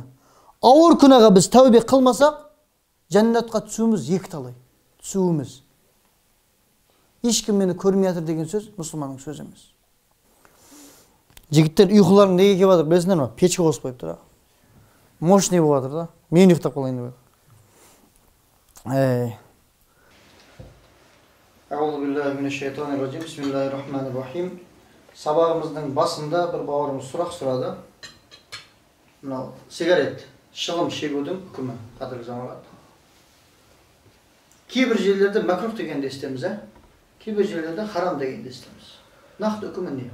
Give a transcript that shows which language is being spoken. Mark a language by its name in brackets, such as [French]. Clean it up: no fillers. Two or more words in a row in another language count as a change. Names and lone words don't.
[Kazakh] Ауыр күнәға біз тәубе қылмасақ, жәннатқа түсуіміз екі талай. Түсуіміз. Ешкім мені көрмей жатыр деген сөз мұсылманның сөзі емес. Жігіттер, ұйқыларың неге келіп жатыр білесіңдер ме? Печке қосып қойып тұр. мощный болып жатыр да. Мен ұйықтап қалайын деп. [Arabic] أعوذ بالله من الشيطان الرجيم. بسم الله الرحمن الرحيم. [Kazakh] Сабағымыздың басында бір бауырымыз сұрақ сұрады. Мынау сигарет, шылым шегудің үкімі, қадірлі жамағат. Кейбір жерлерде макрух дегенді естеміз, кейбір жерлерде харам дегенді естеміз. Нақты үкімі не?